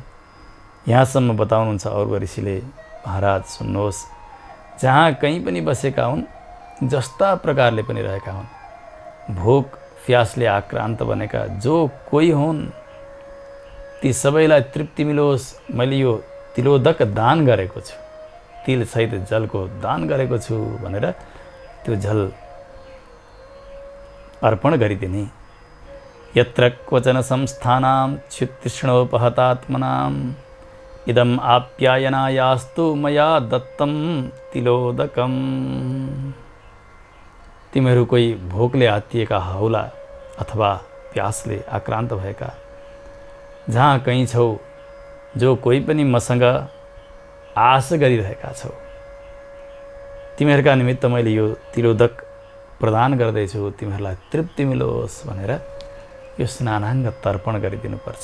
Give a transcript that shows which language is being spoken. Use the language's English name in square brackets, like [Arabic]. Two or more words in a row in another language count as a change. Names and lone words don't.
[Nepali] यहाँसम्म बताउनुहुन्छ अरुण ऋषिले, महाराज सुन्नुहोस्, जहाँ कहीँ पनि बसेका हुन्, जस्ता प्रकारले पनि रहेका हुन्, भोक प्यासले आक्रान्त बनेका जो कोही हुन्, ती सबैलाई तृप्ति मिलोस्। मैले यो तिलोदक दान गरेको छु, तिल सहित जलको दान गरेको छु भनेर त्यो जल अर्पण गरिदिने। [Sanskrit] यत्र क्वचन संस्थानां क्षुतृष्णोपहतात्मनां इदम आप्यायनायास्तु मया दत्तम तिलोदकम। [Nepali] तिमीहरू कोही भोकले आत्तिएका हौला अथवा प्यासले आक्रान्त भएका जहाँ कहीँ छौ, जो कोही पनि मसँग आश गरिरहेका छौ, तिमीहरूका निमित्त मैले यो तिलोदक प्रदान गर्दैछु, तिमीहरूलाई तृप्ति मिलोस् भनेर यो स्नानाङ्ग तर्पण गरिदिनुपर्छ।